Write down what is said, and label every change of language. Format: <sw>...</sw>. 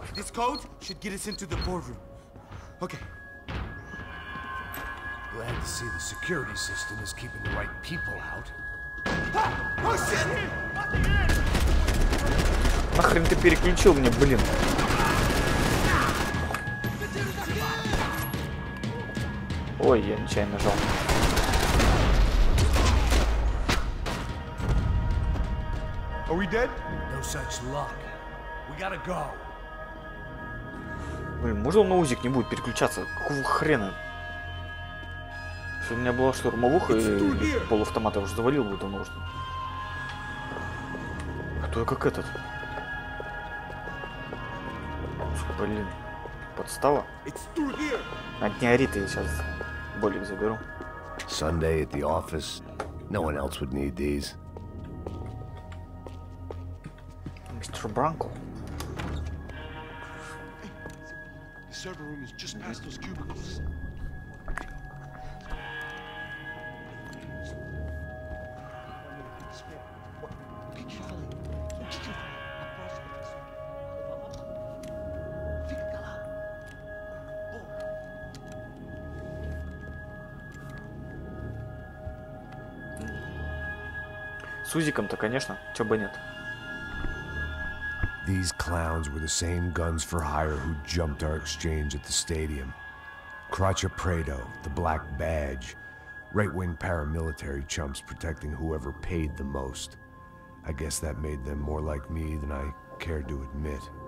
<en>This code should get us into the boardroom. Okay. Glad to see the security system is keeping the right people out. Oh shit!</en> <ru>Нахрен ты переключил мне, блин? Ой, я нечаянно нажал.</ru> <en>Are we dead? No such luck. We gotta go.</en> <ru>Блин, можно он на узик не будет переключаться? Какого хрена? Если у меня была штурмовуха и полуавтомата уже завалил бы давно уже. Кто я как этот? Блин, подстава. Не ори ты, я сейчас болик заберу.</ru> <en>Sunday at the office. No one else would need these. Mr. Bronco. The server room is just past those cubicles.</en> <ru>С узиком-то, конечно, чё бы нет.</ru> <en>These clowns were the same guns for hire who jumped our exchange at the stadium. Crotcha Prado, the Black Badge. Right-wing paramilitary chumps protecting whoever paid the most. I guess that made them more like me than I cared to admit.</en>